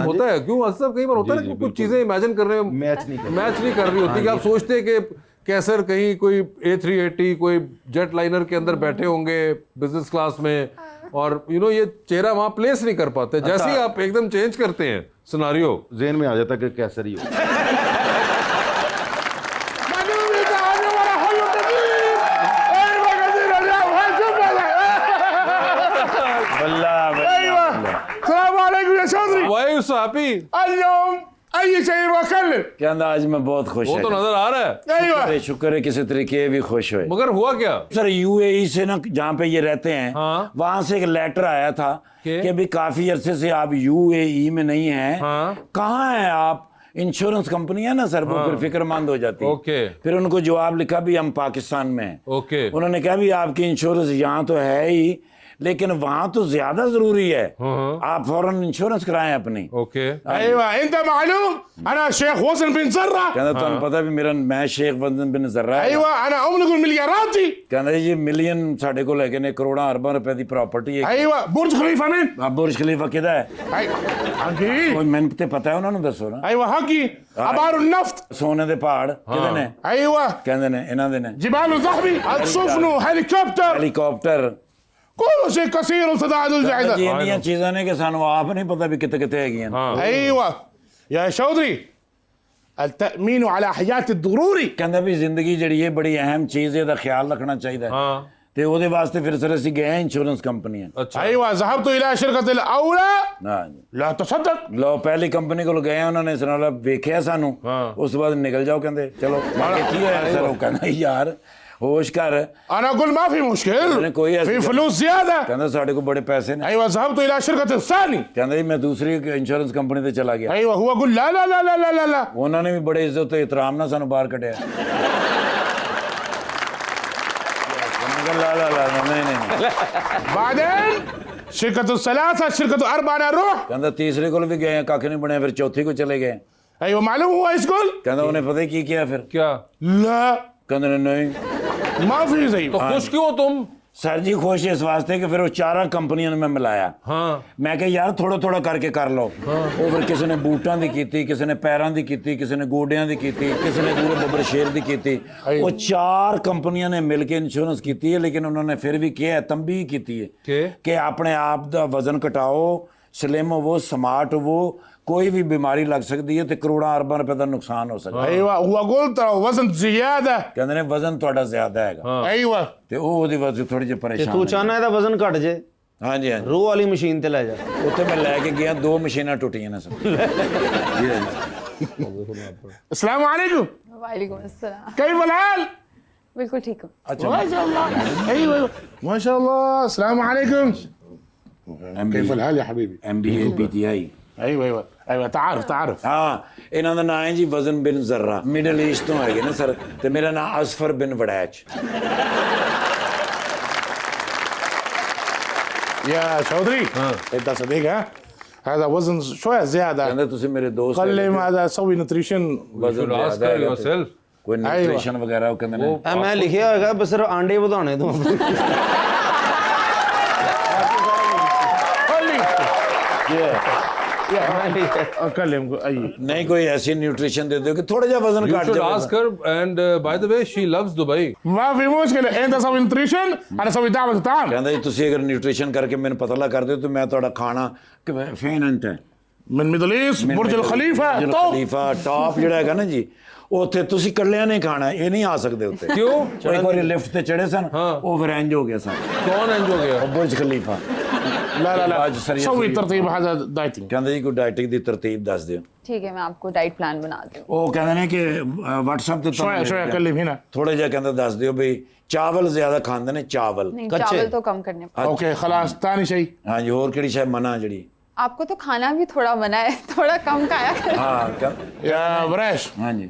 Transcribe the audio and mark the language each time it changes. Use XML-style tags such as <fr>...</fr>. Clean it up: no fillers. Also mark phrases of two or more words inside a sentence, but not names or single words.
<ur>ہوتا ہے، کیوں اسد کئی بار ہوتا ہے نا کہ کچھ چیزیں امیجن کرنے میں میچ نہیں کر رہی ہوتی، کہ آپ سوچتے ہیں کہ کیسر کہیں کوئی A380 کوئی</ur> <en>jet liner</en> <ur>کے اندر بیٹھے ہوں گے</ur> <en>business class</en> <ur>میں، اور یہ چہرہ وہاں پلیس نہیں کر پاتے. جیسے ہی آپ ایکدم چینج کرتے ہیں سیناریو, جین میں آ جاتا کہ کیسر ہی ہو.</ur> <en>Why you so happy?</en> <ur>کہنا آج میں بہت خوش وہ ہے. تو نظر آ رہا ہے, شکر ہے کسی طریقے بھی خوش ہوئے. مگر ہوا کیا? سر یو اے ای سے نا، جہاں پے یہ رہتے ہیں, ہاں. وہاں سے ایک لیٹر آیا تھا کہ ابھی کافی عرصے سے آپ یو اے ای میں نہیں ہیں. ہاں. کہاں ہیں آپ?</ur> <en>insurance company</en> <ur>ہے نا سر، وہ پھر فکرمند ہو جاتی ہے. اوکے. پھر انکو جواب لکھا بھی ہم پاکستان میں ہیں. اوکے. انہوں نے کہا بھی آپکی انشورنس یہاں تو ہے ہی، لیکن وہاں تو زیادہ ضروری ہے، آپ فوراً انشورنس کرائیں اپنی. اوکے.</ur> <ar>انت معلوم انا شيخ وزن بن زرع</ar> <ur>کہنا تہانوں پتا بھی میرا میں شیخ وزن بن جرہ ہے.</ur> <ar>ايوه انا املك المليارات دي</ar> <ur>کہنا جی ملین</ur> <pa>ਸਾਡੇ ਕੋਲ ਹੈਗੇ ਨੇ, ਕਰੋੜਾਂ ਅਰਬਾਂ ਰੁਪਏ ਦੀ ਪ੍ਰਾਪਰਟੀ ਹੈ।</pa> <ar>ايوه برج خليفه مين</ar> <pa>ਆ ਬੁਰਜ ਖਲੀਫਾ ਕਿਹਦਾ ਹੈ?</pa> <ar>حقي</ar> <pa>ਕੋਈ ਮੈਨੂੰ ਤੇ ਪਤਾ ਹੈ, ਉਹਨਾਂ ਨੂੰ ਦੱਸੋ ਨਾ।</pa> <ar>ايوه حقي ابار النفط</ar> <pa>ਸੋਨੇ ਦੇ ਪਹਾੜ ਕਿਹਦੇ ਨੇ?</pa> <ar>ايوه</ar> <pa>ਕਹਿੰਦੇ ਨੇ ਇਹਨਾਂ ਦੇ ਨੇ।</pa> <ar>جبال الذهبي هتشوفنوا هليكوبتر</ar> <pa>ਹੈਲੀਕਾਪਟਰ</pa> <ar>كل شيء كثير وتعدد</ar> <pa>ਜੀ</pa> <ar>جدا</ar> <pa>ਇੰਨੀਆਂ ਚੀਜ਼ਾਂ ਨੇ ਕਿ ਸਾਨੂੰ ਆਪ ਨਹੀਂ ਪਤਾ ਵੀ ਕਿੱਥੇ ਕਿੱਥੇ ਹੈਗੀਆਂ।</pa> <ar>ايوه يا شودري التامين على حياه الضروري</ar> <pa>ਕਹਿੰਦਾ ਵੀ ਜ਼ਿੰਦਗੀ ਜਿਹੜੀ ਹੈ ਬੜੀ ਅਹਿਮ ਚੀਜ਼ ਹੈ, ਇਹਦਾ ਖਿਆਲ ਰੱਖਣਾ ਚਾਹੀਦਾ ਹੈ।</pa> <ur>ہاں</ur> <pa>ਤੇ ਉਹਦੇ ਵਾਸਤੇ ਫਿਰ ਸਰ ਅਸੀਂ ਗਏ ਇੰਸ਼ੋਰੈਂਸ ਕੰਪਨੀਆਂ।</pa> <ur>اچھا.</ur> <ar>ايوه ذهبت الى شركه الاولى</ar> <pa>ਹਾਂ ਜੀ।</pa> <ar>لا تصدق</ar> <pa>ਲੋ ਪਹਿਲੀ ਕੰਪਨੀ ਕੋਲ ਗਏ, ਉਹਨਾਂ ਨੇ ਸਨਾਲਾ ਵੇਖਿਆ ਸਾਨੂੰ, ਉਸ ਤੋਂ ਬਾਅਦ ਨਿਕਲ ਜਾਓ ਕਹਿੰਦੇ ਚਲੋ। ਮੈਂ ਕਿਹਾ ਕੀ ਹੋਇਆ ਸਰ? ਉਹ ਕਹਿੰਦਾ ਯਾਰ ਹੋਸ਼ ਕਰ।</pa> <ar>انا اقول ما في مشكل كويس. في فلوس زياده</ar> <pa>ਕਹਿੰਦਾ ਸਾਡੇ ਕੋਲ ਬੜੇ ਪੈਸੇ ਨੇ।</pa> <ar>ايوه ذهبت الى شركه الثاني</ar> <pa>ਕਹਿੰਦਾ ਜੀ ਮੈਂ ਦੂਸਰੀ ਇੰਸ਼ੋਰੈਂਸ ਕੰਪਨੀ ਤੇ ਚਲਾ ਗਿਆ।</pa> <ar>ايوه هو يقول لا لا لا لا لا لا لا</ar> <pa>ਉਹਨਾਂ ਨੇ ਵੀ ਬੜੇ ਇੱਜ਼ਤ ਤੇ ਇਤਰਾਮ ਨਾਲ ਸਾਨੂੰ ਬਾਹਰ ਕੱਢਿਆ।</pa> <ar>لا لا لا</ar> <ur>نہیں نہیں</ur> <ar>بعدين شركه الثلاثه شركه الاربعه انا اروح</ar> <pa>ਕਹਿੰਦਾ ਤੀਸਰੇ ਕੋਲ ਵੀ ਗਏ, ਕੱਖ ਨਹੀਂ ਬਣਿਆ, ਫਿਰ ਚੌਥੀ ਕੋ ਚਲੇ ਗਏ।</pa> <ar>ايوه معلوم هو ايش يقول</ar> <pa>ਕਹਿੰਦਾ ਉਹਨੇ ਪਤਾ ਕੀ ਕਿਹਾ ਫਿਰ?</pa> <ur>کیا?</ur> <ar>لا</ar> <pa>ਕਹਿੰਦੇ ਨੇ ਨਹੀਂ।</pa> <ar>ما في زيه</ar> <ur>تو خوش کیوں ہو تم?</ur> <pa>ਸਰ ਜੀ ਖੁਸ਼ ਇਸ ਵਾਸਤੇ ਕਿ ਫਿਰ ਉਹ ਚਾਰਾਂ ਕੰਪਨੀਆਂ ਨੂੰ ਮੈਂ ਮਿਲਾਇਆ।</pa> <ur>ہاں</ur> <pa>ਮੈਂ ਕਿਹਾ ਯਾਰ ਥੋੜਾ ਥੋੜਾ ਕਰਕੇ ਕਰ ਲਓ। ਉਹ ਫਿਰ ਕਿਸੇ ਨੇ ਬੂਟਾਂ ਦੀ ਕੀਤੀ, ਕਿਸੇ ਨੇ ਪੈਰਾਂ ਦੀ ਕੀਤੀ, ਕਿਸੇ ਨੇ ਗੋਡਿਆਂ ਦੀ ਕੀਤੀ, ਕਿਸੇ ਨੇ ਪੂਰੇ ਬੱਬਰ ਸ਼ੇਰ ਦੀ ਕੀਤੀ। ਉਹ ਚਾਰ ਕੰਪਨੀਆਂ ਨੇ ਮਿਲ ਕੇ ਇੰਸ਼ੋਰੈਂਸ ਕੀਤੀ ਹੈ, ਲੇਕਿਨ ਉਹਨਾਂ ਨੇ ਫਿਰ ਵੀ ਕਿਹਾ, ਤੰਬੀਹ ਕੀਤੀ ਹੈ ਕਿ ਆਪਣੇ ਆਪ ਦਾ ਵਜ਼ਨ ਘਟਾਓ, ਸਲਿਮ ਹੋਵੋ, ਸਮਾਰਟ ਹੋਵੋ,</pa> <ur>کوئی بھی بیماری لگ سکتی ہے تو کروڑوں اربوں روپے کا نقصان ہو سکتا ہے.</ur> <ar>ايوه هو قلت وزن زياده</ar> <ur>کہتے نے وزن تھوڑا زیادہ ہے.</ur> <ar>ايوه</ar> <pa>ਤੇ ਉਹ ਉਹਦੀ ਵਜ੍ਹਾ ਥੋੜੀ ਜਿਹੀ ਤੇ ਪਰੇਸ਼ਾਨ ਤੂੰ ਚਾਹਨਾ ਇਹਦਾ ਵਜ਼ਨ ਘਟ ਜੇ, ਹਾਂਜੀ ਹਾਂਜੀ। ਰੂਹ ਵਾਲੀ ਮਸ਼ੀਨ ਤੇ ਲੈ ਜਾ। ਉੱਥੇ ਮੈਂ ਲੈ ਕੇ ਗਿਆ, 2 ਮਸ਼ੀਨਾਂ ਟੁੱਟੀਆਂ ਨੇ ਸਭ।</pa> <ar>السلام عليكم</ar> <ur>وعلیکم السلام.</ur> <ar>كيف الحال</ar> <ur>بالکل ٹھیک ہو. اچھا</ur> <ar>ما شاء الله ايوه ما شاء الله السلام عليكم كيف الحال يا حبيبي؟ MBA PTI ايوه تعرف</ar> <pa>ਹਾਂ ਇਹਨਾਂ ਦਾ ਨਾਮ ਹੈ ਜੀ ਵਜ਼ਨ ਬਿਨ ਜ਼ਰਰਾ</pa> <en>middle east</en> <pa>ਤੋਂ ਹੈਗੇ ਨੇ ਸਰ ਤੇ ਮੇਰਾ ਨਾਮ ਅਸਫਰ ਬਿਨ ਵੜੈਚ</pa> <ar>يا شودري انت صديق ها؟ هذا وزن شويه زياده</ar> <pa>ਕਹਿੰਦੇ ਤੁਸੀਂ ਮੇਰੇ ਦੋਸਤ</pa> <ar>قال لي هذا سوي نوتريشن</ar> <pa>ਵਜ਼ਨ</pa> <en>ask</en> <pa>ਜ਼ਿਆਦਾ</pa> <en>her</en> <pa>ਹੈਗਾ ਤੇ</pa> <en>yourself.</en> <pa>ਕੋਈ ਨਿਊਟ੍ਰੀਸ਼ਨ ਵਗੈਰਾ ਉਹ ਕਹਿੰਦੇ ਨੇ ਐ ਮੈਂ ਲਿਖਿਆ ਹੋਏਗਾ ਬਸ ਸਿਰਫ ਆਂਡੇ ਵਧਾਉਣੇ ਤੋਂ</pa> <ar>اكلم اي</ar> <pa>ਨਹੀਂ ਕੋਈ ਐਸੀ ਨਿਊਟ੍ਰੀਸ਼ਨ ਦੇ ਦਿਓ ਕਿ ਥੋੜਾ ਜਿਹਾ ਵਜ਼ਨ</pa> <en>You</en> <pa>ਘਟ</pa> <en>should</en> <pa>ਜਾਵੇ</pa> <en>ask her. And by the way, she loves Dubai.</en> <ar>ما في مشكله انت سوي نوتريشن انا اسوي دعوه طعام</ar> <pa>ਕਹਿੰਦਾ ਜੀ ਤੁਸੀਂ ਅਗਰ ਨਿਊਟ੍ਰੀਸ਼ਨ ਕਰਕੇ ਮੈਨੂੰ ਪਤਾ ਲੱਗ ਕਰ ਦਿਓ ਤਾਂ ਮੈਂ ਤੁਹਾਡਾ ਖਾਣਾ ਫੇਨੰਟ ਹੈ</pa> <ar>من</ar> <en>middle east</en> <ar>برج الخليفه</ar> <pa>ਬੁਰਜ</pa> <ar>توب</ar> <pa>ਖਲੀਫਾ ਟਾਪ ਜਿਹੜਾ ਹੈਗਾ ਨਾ ਜੀ ਉੱਥੇ ਤੁਸੀਂ ਇਕੱਲਿਆਂ ਨੇ ਖਾਣਾ ਇਹ ਨਹੀਂ ਆ ਸਕਦੇ ਉੱਤੇ ਕਿਉਂ? ਇੱਕ ਵਾਰੀ ਲਿਫਟ ਤੇ ਚੜੇ ਸਨ ਉਹ ਫਿਰ ਇੰਜ ਹੋ ਗਿਆ ਸਨ</pa> <ur>کون انج ہو گیا?</ur> <pa>ਬੁਰਜ ਖਲੀਫਾ</pa> <ar>لا لا لا आज سريع سوي سريع. ترتيب هذا دايتنج</ar> <pa>ਕਹਿੰਦੇ ਜੀ ਕੋਈ ਡਾਈਟਿੰਗ ਦੀ ਤਰਤੀਬ ਦੱਸ ਦਿਓ</pa> <ur>ٹھیک ہے میں آپکو</ur> <en>diet plan</en> <ur>بنا دوں</ur> <pa>ਉਹ ਕਹਿੰਦੇ ਨੇ ਕਿ WhatsApp ਤੇ</pa> <ar>شويه شويه اكلم هنا</ar> <pa>ਥੋੜਾ ਜਿਹਾ ਕਹਿੰਦਾ ਦੱਸ ਦਿਓ ਵੀ ਚਾਵਲ ਜ਼ਿਆਦਾ ਖਾਂਦੇ ਨੇ ਚਾਵਲ</pa> <ur>نہیں کچے? چاول تو کم کرنے</ur> <ar>اوكي خلاص ثاني شيء</ar> <pa>ਹਾਂਜੀ ਹੋਰ ਕਿਹੜੀ ਸ਼ਾਇਦ ਮਨਾ ਜਿਹੜੀ</pa> <ur>آپکو تو کھانا بھی تھوڑا منع ہے تھوڑا کم کھایا کریں.</ur> <pa>ਹਾਂ</pa> <ar>يا بريش</ar> <ur>ہاں جی.</ur>